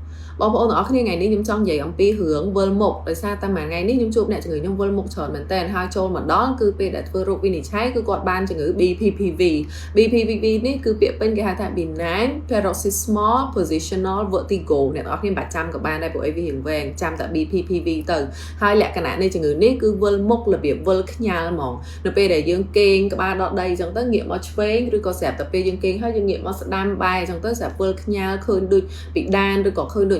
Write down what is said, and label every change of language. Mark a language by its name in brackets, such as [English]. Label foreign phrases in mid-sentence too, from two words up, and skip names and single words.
[Khmer] បងប្អូនទាំងអស់គ្នាថ្ងៃនេះខ្ញុំចង់និយាយអំពីរឿងវិលមុខដោយសារតែមួយថ្ងៃនេះខ្ញុំជួបអ្នកជំងឺខ្ញុំវិលមុខច្រើនមែនតើហើយចូលមក ដល់គឺពេលដែលធ្វើរោគវិនិច្ឆ័យគឺគាត់បានជំងឺ BPPV BPPV នេះគឺពាក្យពេញគេហៅថា [English] benign paroxysmal positional vertigo [Khmer] អ្នកទាំងអស់គ្នាមិនបាច់ចាំក៏បានដែរព្រោះអីវារៀងវែងចាំតែ BPPV ទៅហើយលក្ខណៈនៃជំងឺនេះគឺវិលមុខរបៀបវិលខ្ញាល់ហ្មងនៅពេលដែលយើងគេងក្បាលដកដីអញ្ចឹងទៅងាកមកឆ្វេងឬក៏ស្រាប់តែពេលយើងគេងហើយយើងងាកមកស្ដាំបែរអញ្ចឹងទៅស្រាប់វិលខ្ញាល់ឃើញដូចពីដានឬក៏ឃើញដូចអ